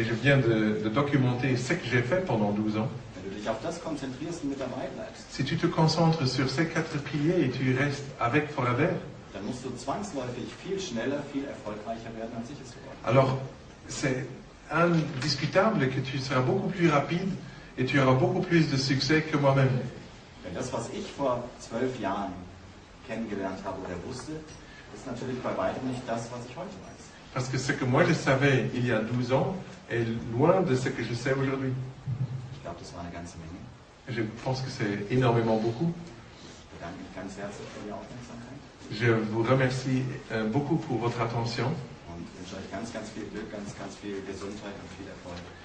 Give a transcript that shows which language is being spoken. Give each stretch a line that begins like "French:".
French: et je viens de documenter ce que j'ai fait pendant 12 ans,
German: wenn du dich auf das konzentrierst und mit dabei bleibst,
French: si tu te concentres sur ces 4 piliers et tu restes avec Forever,
German: dann musst du zwangsläufig viel schneller, viel erfolgreicher werden, als ich es geworden bin.
French: alors c'est indiscutable que tu seras beaucoup plus rapide et tu auras beaucoup plus de succès que moi-même.
German: Denn das, was ich vor 12 Jahren kennengelernt habe oder wusste, ist natürlich bei weitem nicht das, was ich heute weiß.
French: Parce que ce que moi je savais il y a 12 ans est loin de ce que je sais aujourd'hui.
German: Ich glaube, das war eine ganze Menge.
French: Je pense que c'est énormément beaucoup.
German: Ich bedanke mich ganz herzlich für die Aufmerksamkeit
French: Je vous remercie beaucoup pour votre attention
German: und wünsche euch ganz, ganz viel Glück, ganz, ganz viel Gesundheit und viel Erfolg.